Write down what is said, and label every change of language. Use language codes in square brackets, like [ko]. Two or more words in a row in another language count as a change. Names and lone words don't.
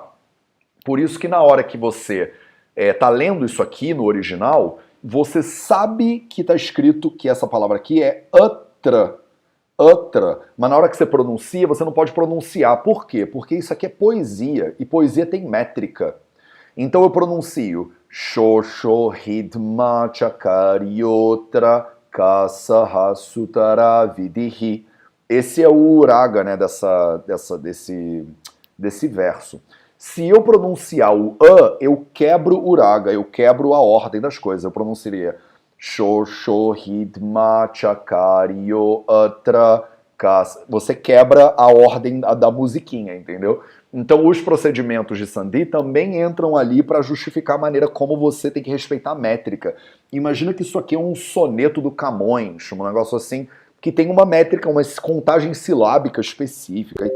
[pt] Por isso que na hora que você tá lendo isso aqui no original, você sabe que está escrito que essa palavra aqui é atra. Atra. Mas na hora que você pronuncia, você não pode pronunciar. Por quê? Porque isso aqui é poesia, e poesia tem métrica. Então eu pronuncio [sa] शोषो हिध्मा चकार्योऽत्र कासः सुतरा विधिः. [pt] Esse é o uraga, né, desse verso. Se eu pronunciar o A, eu quebro o uraga, eu quebro a ordem das coisas. Eu pronunciaria [sa] शोषो हिध्मा चकार्योऽत्र कास्. [pt] Você quebra a ordem da musiquinha, entendeu? Então os procedimentos de sandhi também entram ali para justificar a maneira como você tem que respeitar a métrica. Imagina que isso aqui é um soneto do Camões, um negócio assim que tem uma métrica, uma contagem silábica específica e tal.